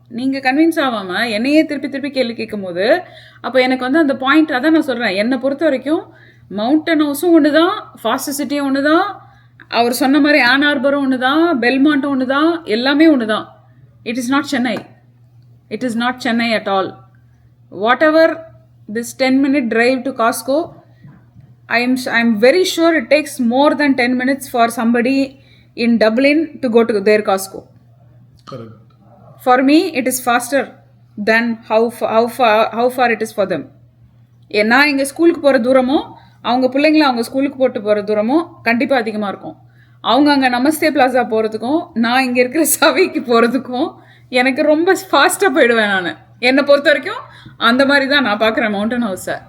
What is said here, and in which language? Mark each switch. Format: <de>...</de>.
<ta>நீங்கள் கன்வின்ஸ் ஆகாமல் என்னையே திருப்பி கேள்வி கேட்கும் போது அப்போ எனக்கு வந்து அந்த பாயிண்ட், அதான் நான் சொல்கிறேன், என்னை பொறுத்த வரைக்கும் மவுண்டன் ஹவுஸும் ஒன்று தான், ஃபாஸ்ட் சிட்டியும் ஒன்று தான், அவர் சொன்ன மாதிரி ஆன் ஹார்பரும் ஒன்று தான், பெல்மாண்ட்டும் ஒன்று தான், எல்லாமே ஒன்று தான்.</ta> <en>It is not Chennai. It is not Chennai at all. Whatever this 10-minute drive to Costco, I'm very sure it takes more than 10 minutes for somebody in Dublin to go to their Costco. Correct. For me, it is faster than how far it is for them.</en> <ta>நான் எங்கள் ஸ்கூலுக்கு போகிற தூரமோ அவங்க பிள்ளைங்களை அவங்க ஸ்கூலுக்கு போட்டு போகிற தூரமோ கண்டிப்பாக அதிகமாக இருக்கும். அவங்க அங்கே நமஸ்தே பிளாசா போகிறதுக்கும் நான் இங்கே இருக்கிற சவிக்கு போகிறதுக்கும் எனக்கு ரொம்ப ஃபாஸ்ட்டாக போயிடுவேன். நான் என்னை பொறுத்த வரைக்கும் அந்த மாதிரி தான் நான் பார்க்குறேன் மவுண்டன் ஹவுஸை.</ta>